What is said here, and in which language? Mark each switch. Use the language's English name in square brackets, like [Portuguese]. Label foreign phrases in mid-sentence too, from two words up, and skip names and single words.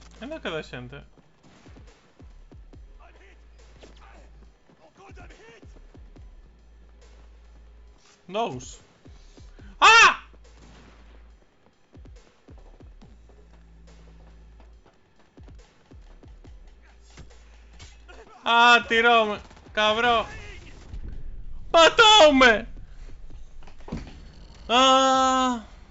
[Galician] Ainda queda xente. [English] I'm hit! Oh god, I'm hit! [Galician] Dous. ¡Ah! ¡Ah, tiróme! ¡Cabrón! ¡Matóme! ¡Ah!